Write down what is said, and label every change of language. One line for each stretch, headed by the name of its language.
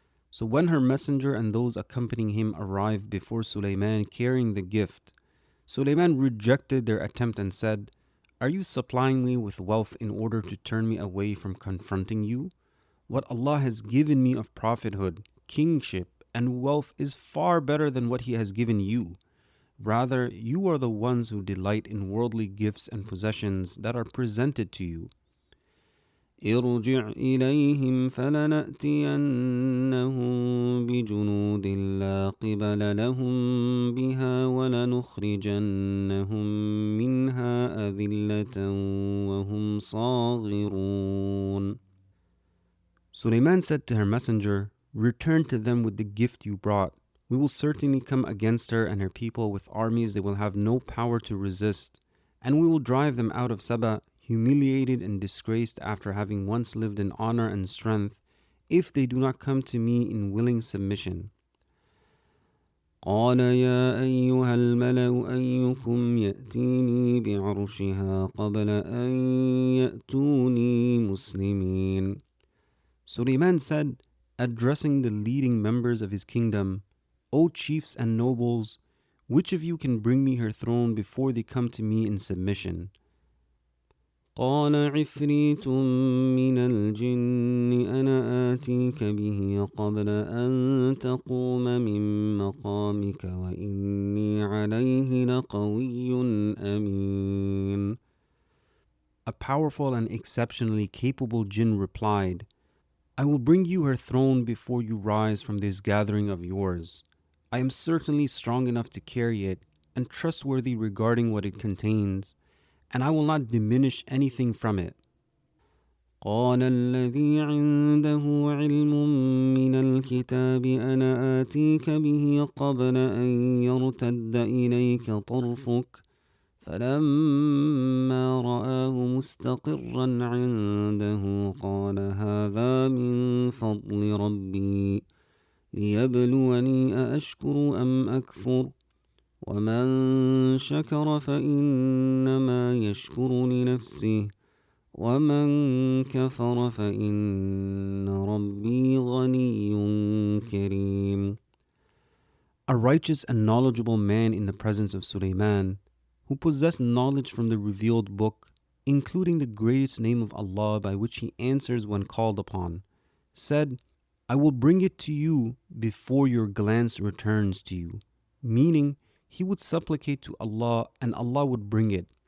English: So when her messenger and those accompanying him arrived before Sulayman carrying the gift, Sulayman rejected their attempt and said, "Are you supplying me with wealth in order to turn me away from confronting you? What Allah has given me of prophethood, kingship, and wealth is far better than what He has given you. Rather, you are the ones who delight in worldly gifts and possessions that are presented to you."
Arabic: ارجع إليهم فلنأتينهم بجنود لا قبل لهم بها ولنخرجنهم منها أذلة وهم صاغرون.
English: Sulayman said to her messenger, "Return to them with the gift you brought. We will certainly come against her and her people with armies they will have no power to resist, and we will drive them out of Saba, humiliated and disgraced after having once lived in honor and strength, if they do not come to me in willing submission."
Arabic: قال يا أيها الملأ أيكم يأتيني بعرشها قبل أن يأتوني مسلمين.
English: Sulayman said, addressing the leading members of his kingdom, "O chiefs and nobles, which of you can bring me her throne before they come to me in submission?"
Arabic: قال عفريت من الجن أنا آتيك به قبل أن تقوم من مقامك وإني عليه لقوي أمين.
English: A powerful and exceptionally capable jinn replied, "I will bring you her throne before you rise from this gathering of yours. I am certainly strong enough to carry it and trustworthy regarding what it contains, and I will not diminish anything from it."
Arabic: قال الذي عنده علم من الكتاب أنا آتيك به قبل أن يرتد إليك طرفك فلما رآه مستقرا عنده قال هذا من فضل ربي ليبلوني أأشكر أم أكفر ومن شكر فإنما يشكر لنفسه ومن كفر فإن ربي غني كريم.
English: A righteous and knowledgeable man in the presence of Sulayman, who possessed knowledge from the revealed book, including the greatest name of Allah by which he answers when called upon, said, "I will bring it to you before your glance returns to you," meaning he would supplicate to Allah and Allah would bring it.